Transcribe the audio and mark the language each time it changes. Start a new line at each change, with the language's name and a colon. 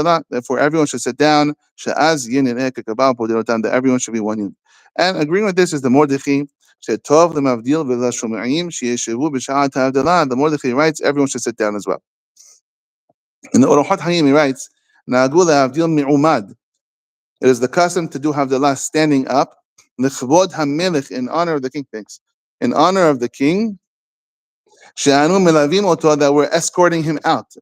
English: Therefore, everyone should sit down. That everyone should be one unit. And agreeing with this is the Mordechai.
Hebrew: שטוב למבדיל ולשומעים שישבו בשעת ההבדלה.
English: The Mordechai writes, everyone should sit down as well. In the Orochot Hayim, he writes,
Hebrew: נהגו להבדיל מעומד.
English: It is the custom to do havdallah standing up.
Hebrew: לכבוד המלך,
English: in honor of the king. Thanks. In honor of the king,
Hebrew: שאנו מלווים אותו,
English: that we're escorting him out.